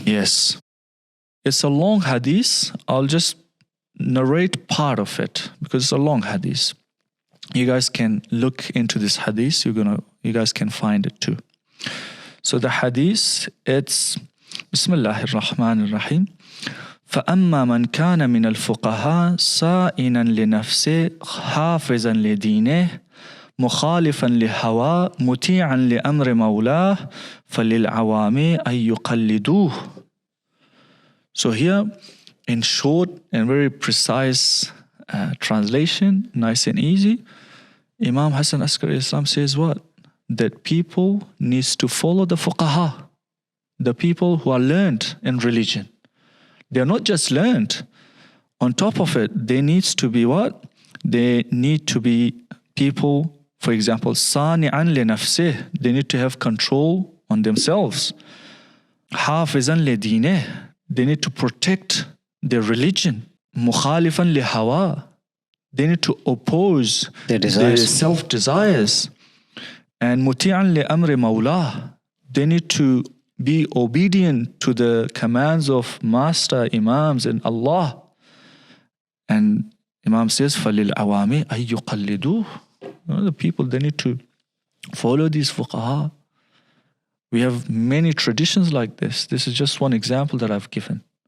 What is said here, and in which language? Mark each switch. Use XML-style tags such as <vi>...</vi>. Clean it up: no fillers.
<en>Yes. It's a long hadith. I'll just narrate part of it because it's a long hadith. You guys can look into this hadith. You guys can find it too. So the hadith, it's Bismillahir Rahmanir Rahim.</en> <ar>فأما من كان من الفقهاء صائنا لنفسه حافظا لدينه مخالفا لهواه مطيعا لأمر مولاه فللعوام أن يقلدوه.</ar> <en>So here, in short and very precise translation, nice and easy, Imam Hassan Askari Islam says what? That people needs to follow the fuqaha, the people who are learned in religion. They are not just learned. On top of it, there needs to be what? They need to be people, for example,</en> <ar>sani'an li nafsih.</ar> <en>They need to have control on themselves.</en> <ar>حافظا لدينه.</ar> <en>They need to protect their religion.</en> <ar>مخالفا لهواه.</ar> <en>They need to oppose their self-desires. And</en> <ar>مطيعا لأمر مولاه.</ar> <en>They need to be obedient to the commands of master, imams, and Allah. And Imam says,</en> <ar>فَلِلْعَوَامِ أَن يُقَلِّدُوهُ.</ar> <en>The people, they need to follow these fuqaha. We have many traditions like this. This is just one example that I've given.</en>